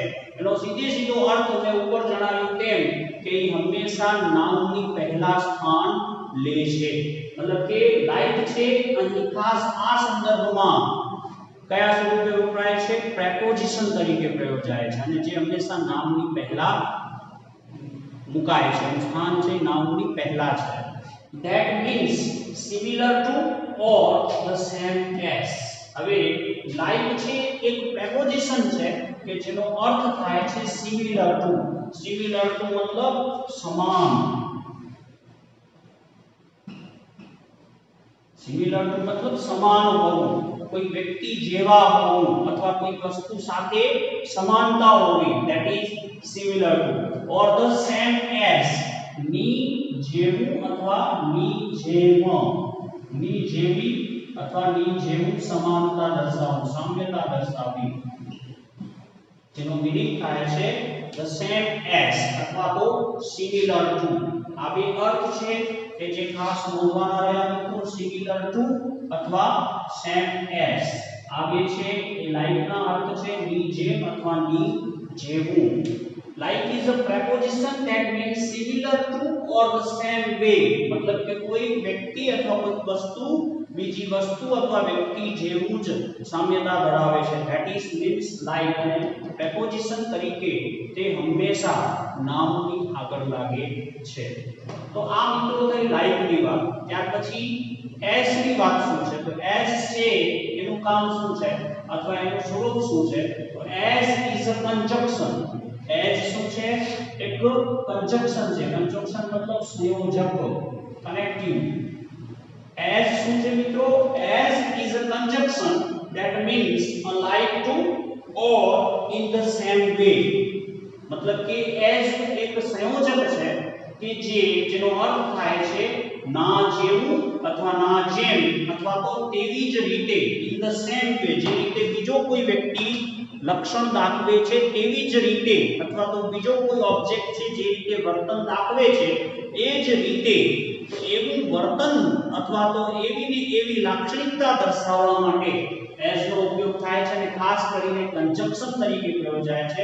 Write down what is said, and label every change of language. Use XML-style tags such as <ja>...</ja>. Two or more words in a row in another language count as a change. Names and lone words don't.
<gu>એનો સીધો અર્થ મેં ઉપર જણાવ્યું તેમ કે એ હંમેશા નાઉનની પહેલા સ્થાન લે છે. મતલબ કે લાઇક છે અહીં ખાસ આ સંદર્ભમાં કયા સ્વરૂપે વપરાય છે? પ્રેપોઝિશન તરીકે પ્રયોજાય છે અને જે હંમેશા નામની પહેલા મુકાય છે. એનું સ્થાન છે નામની પહેલા છે.</gu> <en>That means similar to or the same as.</en> <gu>હવે લાઇક છે એક પ્રેપોઝિશન છે કે જેનો અર્થ થાય છે</gu> <en>similar to. similar to</en> <gu>મતલબ સમાન.</gu> <en>similar to</en> <gu>મતલબ સમાન હોવું, કોઈ વ્યક્તિ જેવા હોવું અથવા કોઈ વસ્તુ સાથે સમાનતા હોવી.</gu> <en>That is similar to or the same as.</en> <gu>ની જેવું અથવા ની જેમ. ની જેવી અથવા ની જેવું સમાનતા દર્શાવવું, સામ્યતા દર્શાવવી. જેનો મીનિંગ થાય છે</gu> <en>the same as</en> <gu>અથવા તો</gu> <en>similar to.</en> <gu>આ બે અર્થ છે કે જે ખાસ નોંધવાના રહ્યા મિત્રો.</gu> <en>similar to અથવા same as.</en> <gu>આ બે છે એ લાઇકના અર્થ છે ની જેમ અથવા ની જેવું.</gu> <en>Like is a preposition that means similar to or the same way.</en> <gu>मतलब કે કોઈ વ્યક્તિ અથવા કોઈ વસ્તુ બીજી વસ્તુ અથવા વ્યક્તિ જેવું જ સામ્યતા ધરાવે છે.</gu> <en>That is means like.</en> <gu>અને preposition તરીકે તે હંમેશા નામની આગળ લાગે છે. તો આ મિત્રો થઈ like ની વાત. ત્યાર પછી as ની વાત શું છે? તો as છે એનું કામ શું છે અથવા એનું સ્વરૂપ શું છે?</gu> <en>તો as is a conjunction. as</en> <gu>શું છે? એક conjunction છે. conjunction મતલબ સંયોજક, કનેક્ટિવ. as શું છે મિત્રો?</gu> <en>as is a conjunction that means alike to or in the same way.</en> <gu>મતલબ કે as એક સંયોજક છે કે જેનો અર્થ થાય છે ના જેવું અથવા ના જેમ અથવા તો તેવી જ રીતે.</gu> <en>in the same way.</en> <gu>જે રીતે બીજો કોઈ વ્યક્તિ લક્ષણ દાખવે છે તેવી જ રીતે અથવા તો બીજો કોઈ ઓબ્જેક્ટ છે જે રીતે વર્તન દાખવે છે એ જ રીતે એવું વર્તન અથવા તો એવી લાક્ષણિકતા દર્શાવવા માટે as નો ઉપયોગ થાય છે અને ખાસ કરીને કંજક્શન તરીકે પ્રયોજાય છે.</gu>